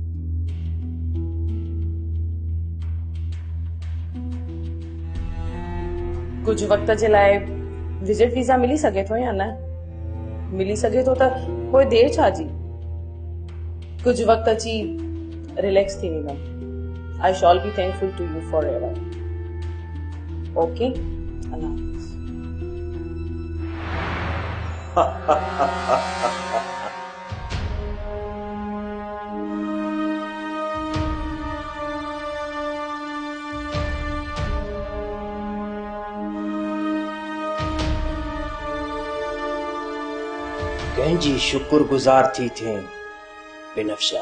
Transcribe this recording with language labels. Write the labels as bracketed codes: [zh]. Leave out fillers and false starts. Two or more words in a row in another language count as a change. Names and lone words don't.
[sd] कुछ वक्त जे लाइ [en] visit visa [sd] मिली सके थो या न? मिली सके थो त कोई देर छा जी। कुछ वक्त अची रिलैक्स थी वेंदम। [en] I shall be thankful to you forever. [ur] اوکے اللہ حافظ. [sd] कंहिंजी शुक्रगुज़ार थी थे बिनफ्शा?